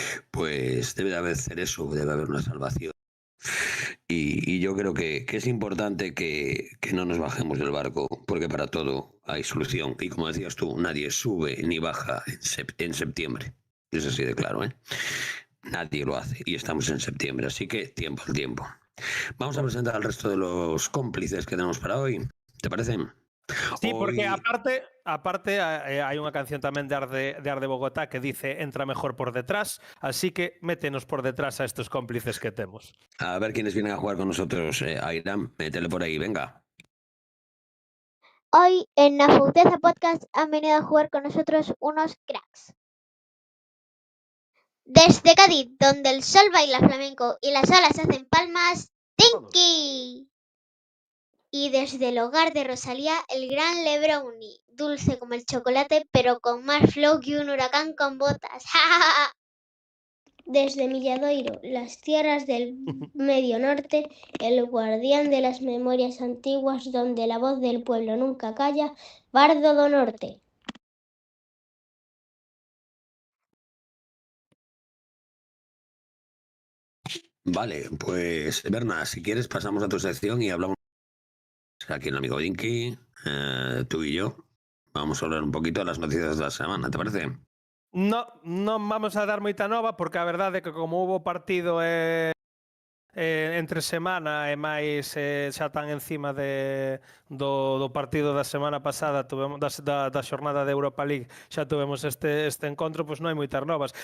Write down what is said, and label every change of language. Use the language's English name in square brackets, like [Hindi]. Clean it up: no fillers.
[Spanish] Pues debe de haber eso, debe haber una salvación. Y yo creo que es importante que no nos bajemos del barco, porque para todo hay solución. Y como decías tú, nadie sube ni baja en septiembre. Es así de claro, ¿eh? Nadie lo hace y estamos en septiembre, así que tiempo al tiempo. Vamos a presentar al resto de los cómplices que tenemos para hoy. ¿Te parece? Sí, porque Hoy, [Galician] aparte hai unha canción tamén de Art de Bogotá que [Spanish] dice entra mejor por detrás, [Galician] así que métenos por detrás a estos cómplices que temos. [Spanish] a ver quiénes vienen a jugar con nosotros. Airam, métele por ahí, venga. Hoy en Nafouteza Podcast han venido a jugar con nosotros unos cracks. Desde Cádiz, donde el sol baila flamenco y las olas hacen palmas, Tinky. Y desde el hogar de Rosalía, el gran Lebrownie, dulce como el chocolate, pero con más flow que un huracán con botas. Desde Milladoiro, las tierras del Medio Norte, el guardián de las memorias antiguas, donde la voz del pueblo nunca calla, Bardo do Norte. Vale, pues Berna, si quieres pasamos a tu sección y hablamos aquí el amigo Dinky, tú y yo. Vamos a hablar un poquito de las noticias de la semana, ¿te parece? [Galician] Non vamos a dar moita nova porque a verdade é que como houve partido entre semana e máis xa tan encima do partido da semana pasada tuvemos da xornada de Europa League, xa tuvemos este encontro, pois non hai moitas novas.